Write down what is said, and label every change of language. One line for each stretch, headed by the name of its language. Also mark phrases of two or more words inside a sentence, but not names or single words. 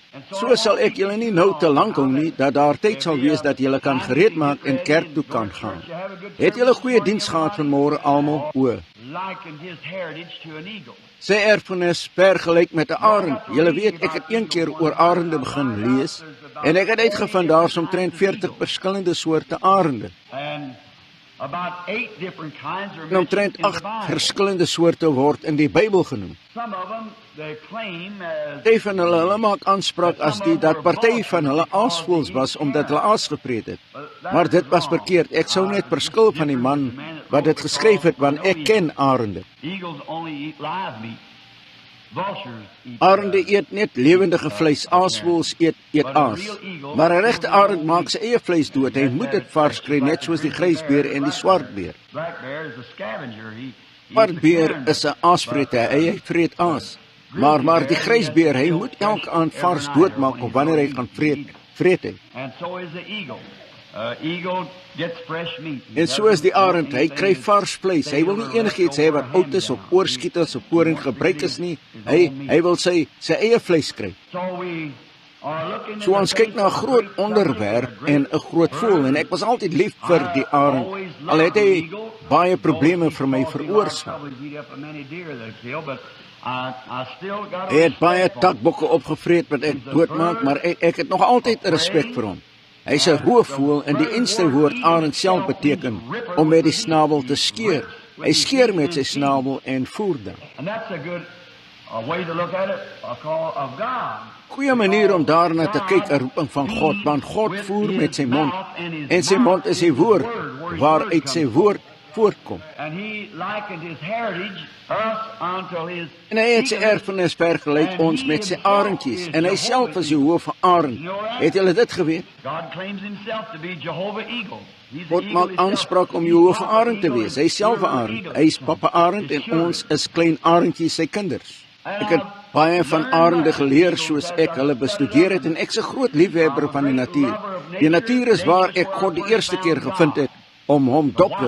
Afrikaans: So sal ek julle nie nou te lank hou nie, dat daar tyd sal wees dat julle kan gereed maak en kerk toe kan gaan. Het julle goeie diens gehad vanmôre almal? O,
English: likened his heritage to an eagle.
Afrikaans: sy erfenis vergelyk met 'n arend. Julle weet, ek het een keer oor arende begin lees en ek het uitgevind daar's omtrent 40 verskillende soorte arende.
English: And about 8 different kinds are
Afrikaans: En omtrent
English: mentioned in 8 the Bible.
Afrikaans: verskillende soorte word in die Bybel genoem.
English: Some of them, they claim as...
Afrikaans: Party van hulle maak aanspraak as dat party van hulle aasvoëls was omdat hulle aas gevreet het. Maar dit was verkeerd. Ek sou net verskil van die man wat dit geskryf het, want ek ken arende.
English: Eagles only eat live meat. Vultures eat...
Afrikaans: Arende eet net lewendige vleis, aasvoëls eet aas. Maar 'n regte arend maak sy eie vleis dood. Hy moet dit vars kry, net soos die grysbeer en die swartbeer.
English: Black bear is a scavenger. He
Afrikaans: Swartbeer is 'n aasvreter, hy vreet aas. Maar die grysbeer, hy moet elke aand vars doodmaak of wanneer hy gaan vreet hy.
English: And so is the eagle. Eagle gets fresh meat.
Afrikaans: En so is die arend, hy kry vars vleis. Hy wil nie enigiets hê wat oud is of oorskiet is of voorheen gebruik is nie. Hy wil sy eie vleis kry.
English: So we are looking...
Afrikaans: So ons kyk na 'n groot onderwerp en 'n groot voël en ek was altyd lief vir die arend. Al het hy baie probleme vir my veroorsaak. Hy het baie takbokke opgevreet wat ek doodmaak, maar ek het nog altyd respek vir hom. Hy's 'n roofvoël en die Engelse woord arend self beteken om met die snabel te skeer. Hy skeer met sy snabel en voer dan.
English: And that's a good way to look at it, a call of God.
Afrikaans: Goeie manier om daarna te kyk, 'n roeping van God, want God voer met sy mond en sy mond is sy woord waaruit sy woord voortkom.
English: And he likened his heritage us until his...
Afrikaans: En hy het sy erfenis vergelyk ons met sy arendjies en hy self is die hoof van arend. Het julle dit geweet?
English: God claims himself to be Jehovah Eagle. He's the
Afrikaans: God
English: eagle
Afrikaans: maak
English: himself.
Afrikaans: aanspraak om die hoof van arend te wees. Hy is self 'n arend. Hy is papa arend en ons is klein arendjies, sy kinders. Ek het baie van arende geleer soos ek hulle bestudeer het en ek's 'n groot liefhebber van die natuur. Die natuur is waar ek God die eerste keer gevind het om hom dophou.